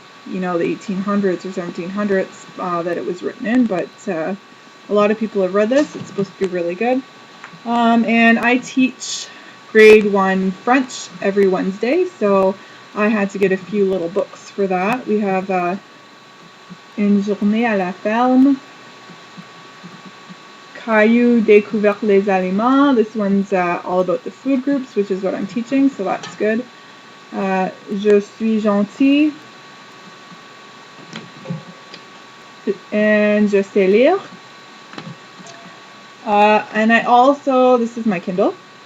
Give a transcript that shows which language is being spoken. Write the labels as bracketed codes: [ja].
[en] you know, the 1800s or 1700s that it was written in, but a lot of people have read this. It's supposed to be really good. And I teach grade 1 French every Wednesday, so I had to get a few little books for that. We have Une journée à la ferme, Caillou découvert les aliments. This one's all about the food groups, which is what I'm teaching, so that's good. [fr] Je suis gentil. And je sais lire. [en] And I also, this is my Kindle.